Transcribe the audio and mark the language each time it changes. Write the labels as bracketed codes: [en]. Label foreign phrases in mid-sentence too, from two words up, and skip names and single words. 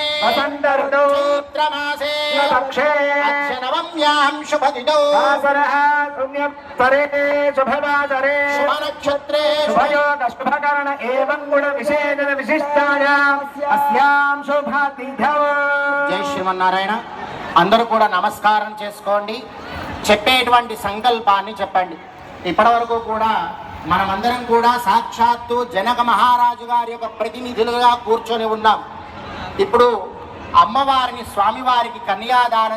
[sa] वसन्त ऋतौ चैत्रमासे पक्षे नवम्यां शुभतिथौ वासरः पुण्यवत्सरे शुभवासरे शुभनक्षत्रे शुभयोग शुभकर्ण एवं गुण विशेषण विशिष्टायाम् अस्यां शुभतिथौ [te] జై శ్రీమన్నారాయణ. అందరూ కూడా నమస్కారం చేసుకోండి. చెప్పేటువంటి సంకల్పాన్ని చెప్పండి. ఇప్పటివరకు కూడా మనమందరం కూడా సాక్షాత్తు జనక మహారాజు గారి యొక్క ప్రతినిధులుగా కూర్చొని ఉన్నాం. ఇప్పుడు అమ్మవారిని స్వామివారికి కన్యాదానం చేస్తున్నాం.